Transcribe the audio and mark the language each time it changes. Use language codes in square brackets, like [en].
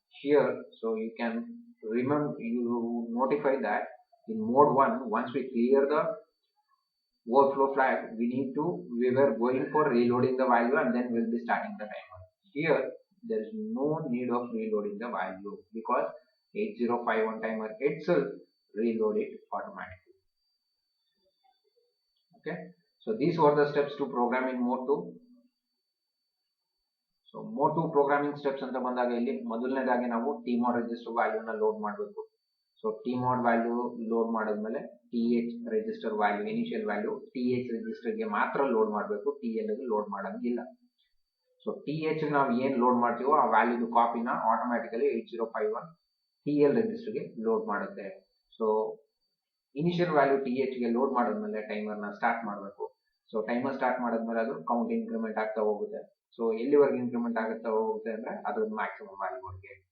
[en] Here, so you can remember, you notify that in mode 1, once we clear the overflow flag, we were going for reloading the value and then we'll be starting the timer. Here, there is no need of reloading the value because 8051 timer itself reload it automatically. Okay, so these were the steps to program in mode 2. So mode 2 programming steps [kn] ಅಂತ ಬಂದಾಗ ಇಲ್ಲಿ ಮೊದಲನೇದಾಗಿ ನಾವು tmod register value ನ load ಮಾಡಬೇಕು. So tmod value load ಮಾಡಿದ್ಮೇಲೆ th register value initial value th register ಗೆ ಮಾತ್ರ ಲೋಡ್ ಮಾಡಬೇಕು, tl ಗೆ ಲೋಡ್ ಮಾಡಂಗಿಲ್ಲ. So th ನಾವು ಏನು ಲೋಡ್ ಮಾಡ್ತೀವೋ ಆ ವ್ಯಾಲ್ಯೂದು ಕಾಪಿನ ಆಟೋಮ್ಯಾಟಿಕಲಿ 8051 tl register ಗೆ ಲೋಡ್ ಮಾಡುತ್ತೆ. So initial value th ಗೆ ಲೋಡ್ ಮಾಡಿದ್ಮೇಲೆ ಟೈಮರ್ ನ ಸ್ಟಾರ್ಟ್ ಮಾಡಬೇಕು. So ಟೈಮರ್ ಸ್ಟಾರ್ಟ್ ಮಾಡಿದ್ಮೇಲೆ ಅದು ಕೌಂಟ್ ಇನ್ಕ್ರಿಮೆಂಟ್ ಆಗ್ತಾ ಹೋಗುತ್ತೆ. ಸೊ ಎಲ್ಲಿವರೆಗೆ ಇನ್ಕ್ರಿಮೆಂಟ್ ಆಗುತ್ತಾ ಹೋಗುತ್ತೆ ಅಂದ್ರೆ ಅದು ಮ್ಯಾಕ್ಸಿಮಮ್ ವ್ಯಾಲ್ಯೂ ವರೆಗೆ.